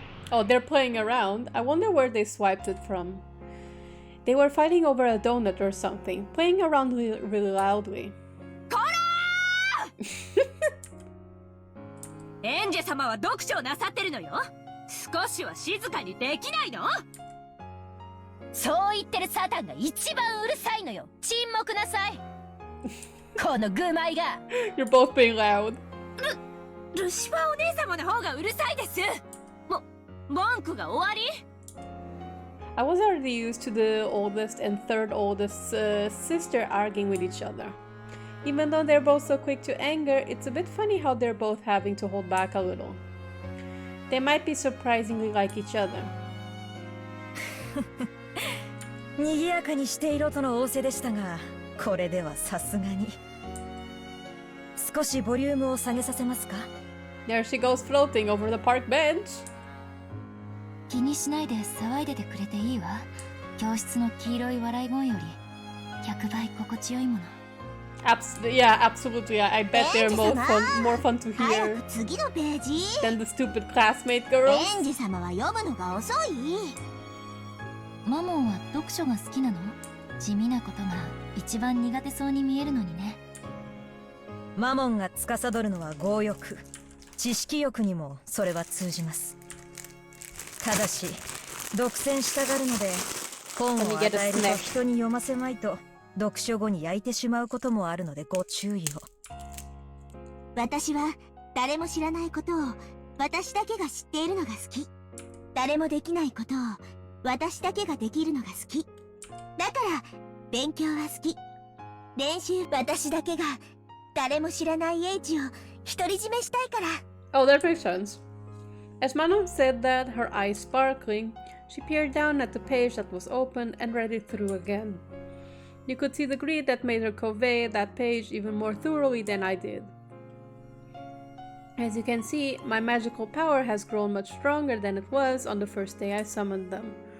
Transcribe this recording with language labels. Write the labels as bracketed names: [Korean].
[English] Oh, they're playing around. I wonder where they swiped it from. They were fighting over a donut or something, playing around really loudly. [Japanese] Ange 様は読書をなさってるのよ。少しは静かにできないの？そう言ってるサタンが一番うるさいのよ。沈黙なさい。この愚昧が。 [English] You're both being loud. [Japanese] ルシファーお姉様の方がうるさいです。文句が終わり？ [English] I was already used to the oldest and third oldest sister arguing with each other. Even though they're both so quick to anger, it's a bit funny how they're both having to hold back a little. They might be surprisingly like each other. [Japanese] 賑やかにしていろとの仰せでしたが、これではさすがに。少しボリュームを下げさせますか？ [English] There she goes floating over the park bench. [Japanese] 気にしないで騒いでてくれていいわ。教室の黄色い笑い声より100倍心地よいもの。 [English] Yeah, absolutely. I bet they're more fun to hear than the stupid classmate girls. [Japanese] エンジ様は読むのが遅い。マモンは読書が好きなの？地味なことが一番苦手そうに見えるのにね。マモンが司るのは強欲、知識欲にもそれは通じます。ただし独占したがるので、本を与えると人に読ませまいと読書後に焼いてしまうこともあるのでご注意を。私は誰も知らないことを私だけが知っているのが好き。誰もできないことを私だけができるのが好き。だから勉強は好き。練習、私だけが誰も知らない英知を独り占めしたいから。 [English] Oh, that makes sense. As Manon said that, her eyes sparkling, she peered down at the page that was open and read it through again. You could see the greed that made her convey that page even more thoroughly than I did. As you can see, my magical power has grown much stronger than it was on the first day I summoned them.